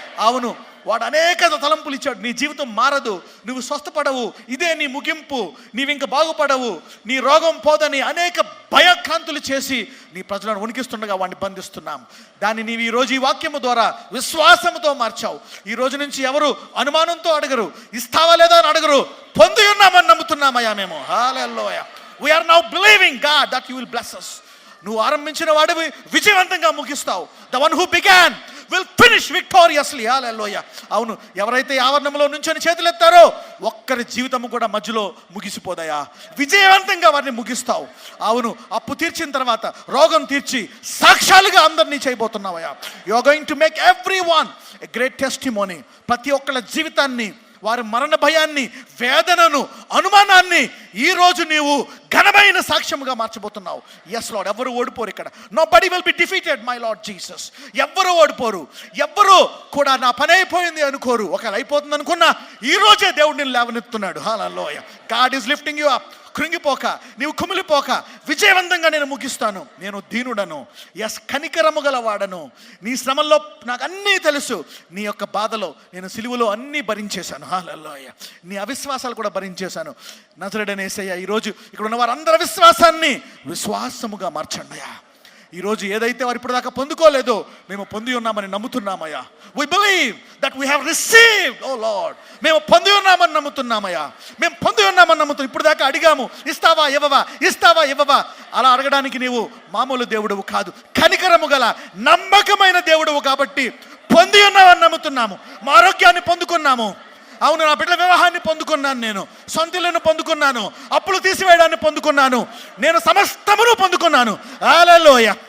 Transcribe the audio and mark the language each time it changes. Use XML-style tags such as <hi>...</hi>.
<te>అవును, వాడు అనేక తలంపులు ఇచ్చాడు. నీ జీవితం మారదు, నువ్వు స్వస్థపడవు, ఇదే నీ ముగింపు, నీవు ఇంకా బాగుపడవు, నీ రోగం పోదని అనేక భయక్రాంతులు చేసి నీ ప్రజలను వణికిస్తుండగా వాడిని బంధిస్తున్నాం. దాన్ని నీవు ఈరోజు ఈ వాక్యము ద్వారా విశ్వాసముతో మార్చావు. ఈ రోజు నుంచి ఎవరు అనుమానంతో అడగరు, ఇస్తావా లేదా అని అడగరు, పొంది ఉన్నామని నమ్ముతున్నామయ్యా మేము. హల్లెలూయా.</te> <en>We are now believing God that you will bless us.</en> <te>నువ్వు ఆరంభించిన వాడివి విజయవంతంగా ముగిస్తావు.</te> <en>The one who began will finish victoriously.</en> <te>హల్లెలూయా. అవును, ఎవరైతే ఆవరణంలో నుంచొని చేతులు ఎత్తారో ఒక్కరి జీవితము కూడా మధ్యలో ముగిసిపోదయా. విజయవంతంగా వారిని ముగిస్తావు. అవును, అప్పు తీర్చిన తర్వాత రోగం తీర్చి సాక్ష్యాలుగా అందరినీ చేయబోతున్నావయ్యా.</te> <en>You are going to make everyone a great testimony.</en> <te>ప్రతి ఒక్కళ్ళ జీవితాన్ని, వారి మరణ భయాన్ని, వేదనను, అనుమానాన్ని ఈరోజు నీవు ఘనమైన సాక్ష్యముగా మార్చబోతున్నావు.</te> <en>yes Lord,</en> <te>ఎవ్వరు ఓడిపోరు ఇక్కడ.</te> <en>Nobody will be defeated my Lord Jesus.</en> <te>ఎవ్వరూ ఓడిపోరు, ఎవ్వరూ కూడా నా పని అయిపోయింది అనుకోరు. ఒకవేళ అయిపోతుంది అనుకున్నా ఈ రోజే దేవుడు నిన్ను లేవనెత్తున్నాడు. హల్లెలూయా.</te> <en>God is lifting you up.</en> <te>కృంగిపోక, నీవు కుమిలిపోక, విజయవంతంగా నేను ముగిస్తాను. నేను దీనుడను, ఎస్ కనికరము గలవాడను. నీ శ్రమల్లో నాకు అన్నీ తెలుసు. నీ యొక్క బాధలో నేను సిలువలో అన్నీ భరించేశాను. హల్లెలూయా. నీ అవిశ్వాసాలు కూడా భరించేశాను. నజరేయుడైన యేసయ్య, ఈరోజు ఇక్కడ ఉన్న వారందరి విశ్వాసాన్ని విశ్వాసముగా మార్చండియా. ఈరోజు ఏదైతే వారు ఇప్పుడు దాకా పొందుకోలేదో మేము పొంది ఉన్నామని నమ్ముతున్నామయ్యా.</te> <en>We believe that we have received, oh Lord.</en> <te>మేము పొంది ఉన్నామని నమ్ముతున్నామయ్యా. మేము పొంది ఉన్నామని నమ్ముతున్నాం. ఇప్పుడు దాకా అడిగాము, ఇస్తావా ఇవ్వవా, ఇస్తావా ఇవ్వవా. అలా అడగడానికి నీవు మామూలు దేవుడువు కాదు, కనికరము గల నమ్మకమైన దేవుడువు. కాబట్టి పొంది ఉన్నామని నమ్ముతున్నాము. మా ఆరోగ్యాన్ని పొందుకున్నాము. అవును, నా బిడ్డల వివాహాన్ని పొందుకున్నాను, నేను సొంతిల్లును పొందుకున్నాను, అప్పులు తీసివేయడాన్ని పొందుకున్నాను, నేను సమస్తమును పొందుకున్నాను. హల్లెలూయా.</te>